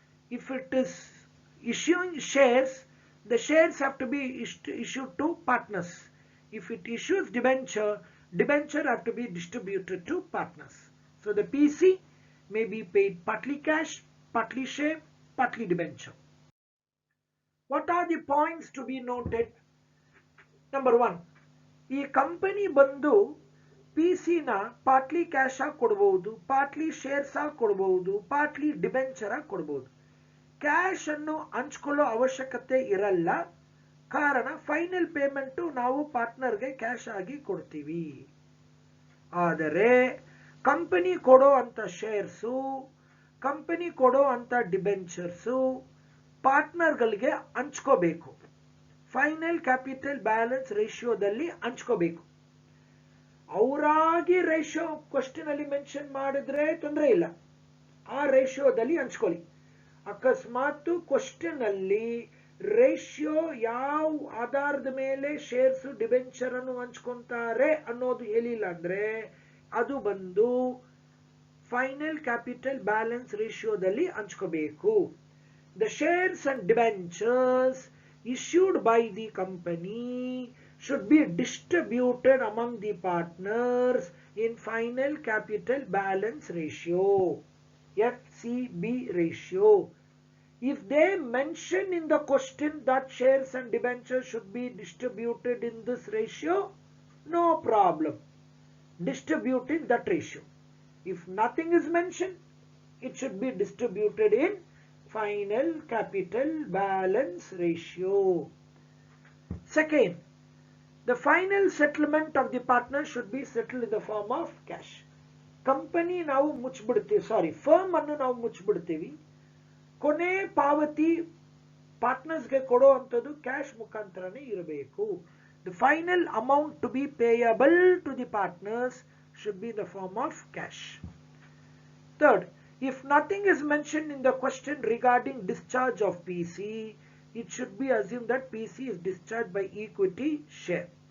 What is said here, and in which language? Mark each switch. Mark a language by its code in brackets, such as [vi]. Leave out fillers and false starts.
[en] If it is issuing shares, the shares have to be issued to partners. If it issues debenture, debenture have to be distributed to partners. So the PC may be paid partly cash, partly share, partly debenture. What are the points to be noted? Number 1, [kn] ಈ company ಬಂದು PC ನ partly cash ಆಗಿ ಕೊಡಬಹುದು, partly shares ಆಗಿ ಕೊಡಬಹುದು, partly debenture ಆಗಿ ಕೊಡಬಹುದು. Cash ಅನ್ನು ಹಂಚ್ಕೊಳ್ಳೋ ಅವಶ್ಯಕತೆ ಇರಲ್ಲ, ಕಾರಣ ಫೈನಲ್ ಪೇಮೆಂಟ್ ನಾವು ಪಾರ್ಟ್ನರ್ಗೆ ಕ್ಯಾಶ್ ಆಗಿ ಕೊಡ್ತೀವಿ. ಆದರೆ ಕಂಪನಿ ಕೊಡೋ ಅಂತ ಶೇರ್ಸು, ಕಂಪನಿ ಕೊಡೋ ಅಂತ debentures ಪಾರ್ಟ್ನರ್ಗಳಿಗೆ ಹಂಚ್ಕೋಬೇಕು. Final capital balance ರೇಷಿಯೋದಲ್ಲಿ ಹಂಚ್ಕೋಬೇಕು. ಅವರಾಗಿ ratio question ಅಲ್ಲಿ ಮೆನ್ಷನ್ ಮಾಡಿದ್ರೆ ತೊಂದರೆ ಇಲ್ಲ, ಆ ರೇಷಿಯೋದಲ್ಲಿ ಹಂಚ್ಕೊಳ್ಳಿ. ಅಕಸ್ಮಾತ್ ಕ್ವಶನ್ ಅಲ್ಲಿ ರೇಷಿಯೋ ಯಾವ ಆಧಾರದ ಮೇಲೆ ಶೇರ್ಸ್ ಡಿಬೆಂಚರ್ ಅನ್ನು ಹಂಚ್ಕೊಂತಾರೆ ಅನ್ನೋದು ಹೇಳಿಲ್ಲ ಅಂದ್ರೆ ಅದು ಬಂದು final capital balance ರೇಷಿಯೋದಲ್ಲಿ ಹಂಚ್ಕೋಬೇಕು. [en] The shares and debentures issued by the company should be distributed among the partners in final capital balance ratio, FCB ratio. If they mention in the question that shares and debentures should be distributed in this ratio, no problem. Distribute in that ratio. If nothing is mentioned, it should be distributed in final capital balance ratio. Second, the final settlement of the partner should be settled in the form of cash. [kn] Company ನಾವು ಮುಚ್ಚಿಬಿಡ್ತೀವಿ, firm ಅನ್ನು ನಾವು ಮುಚ್ಚಿಬಿಡ್ತೀವಿ. ಕೊನೆ ಪಾವತಿ ಪಾರ್ಟ್ನರ್ಸ್ಗೆ ಕೊಡೋ ಅಂಥದ್ದು cash ಮುಖಾಂತರನೇ ಇರಬೇಕು. [en] The final amount to be payable to the partners should be in the form of cash. Third, if nothing is mentioned in the question regarding discharge of PC, it should be assumed that PC is discharged by equity share.